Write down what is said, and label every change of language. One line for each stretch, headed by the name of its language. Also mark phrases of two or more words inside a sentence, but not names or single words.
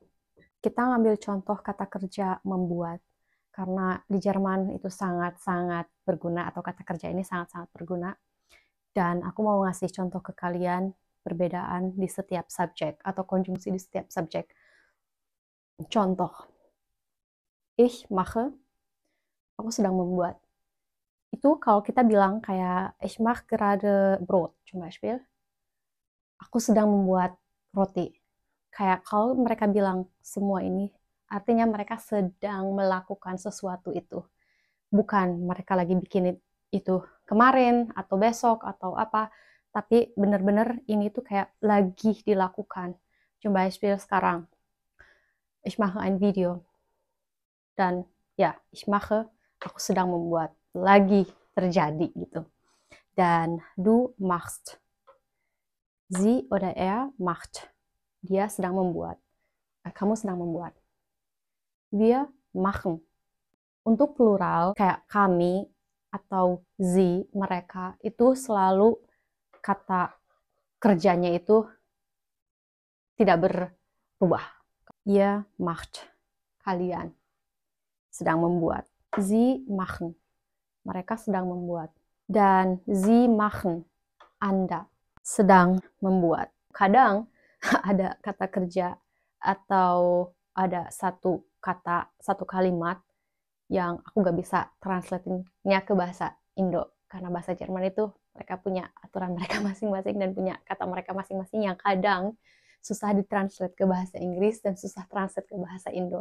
Indonesian: Kita ngambil contoh kata kerja membuat, karena di Jerman itu sangat-sangat berguna, atau kata kerja ini sangat-sangat berguna. Dan aku mau ngasih contoh ke kalian perbedaan di setiap subjek atau konjungsi di setiap subjek. Contoh,
German: ich mache,
Indonesian: aku sedang membuat. Itu kalau kita bilang kayak
German: ich mache gerade Brot, zum Beispiel,
Indonesian: aku sedang membuat roti. Kayak kalau mereka bilang semua ini, artinya mereka sedang melakukan sesuatu itu. Bukan mereka lagi bikin itu kemarin, atau besok, atau apa. Tapi benar-benar ini tuh kayak lagi dilakukan.
German: Zum Beispiel sekarang, ich mache ein Video.
Indonesian: Dan ya,
German: ich mache,
Indonesian: aku sedang membuat. Lagi terjadi gitu. Dan
German: du machst. Sie oder er macht.
Indonesian: Dia sedang membuat. Kamu sedang membuat.
German: Wir machen.
Indonesian: Untuk plural, kayak kami atau sie, mereka, itu selalu kata kerjanya itu tidak berubah.
German: Ihr macht.
Indonesian: Kalian sedang membuat.
German: Sie machen.
Indonesian: Mereka sedang membuat.
German: Dan sie machen.
Indonesian: Anda sedang membuat. Kadang ada kata kerja atau ada satu kata, satu kalimat yang aku gak bisa translate-nya ke bahasa Indo. Karena bahasa Jerman itu mereka punya aturan mereka masing-masing dan punya kata mereka masing-masing yang kadang susah ditranslate ke bahasa Inggris dan susah translate ke bahasa Indo.